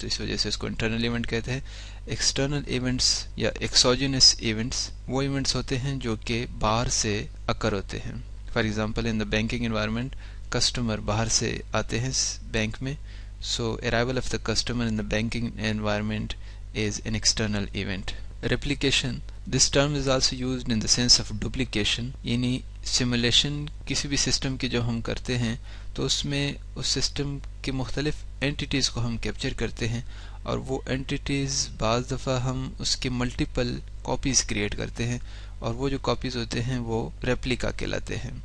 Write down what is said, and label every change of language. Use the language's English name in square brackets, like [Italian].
[Hindi] तो इस वजह से इसको इंटरनल इवेंट कहते हैं. एक्सटर्नल इवेंट्स या एक्सोजेनस इवेंट्स वो इवेंट्स होते हैं जो कि बाहर से अकर होते हैं. [English] for example in the banking environment [Hindi] customer बाहर से आते हैं बैंक में, [English] so arrival of the customer in the banking environment is an external event. Replication, this term is also used in the sense of duplication. [Hindi] यानी simulation किसी भी system की जो हम करते हैं तो उसमें उस सिस्टम के मुख्तलिफ एंटिटीज़ को हम कैप्चर करते हैं और वो एंटिटीज़ बाज़ दफ़ा हम उसके मल्टीपल कॉपीज़ क्रिएट करते हैं और वो जो कॉपीज़ होते हैं वो रेप्लिका कहलाते हैं.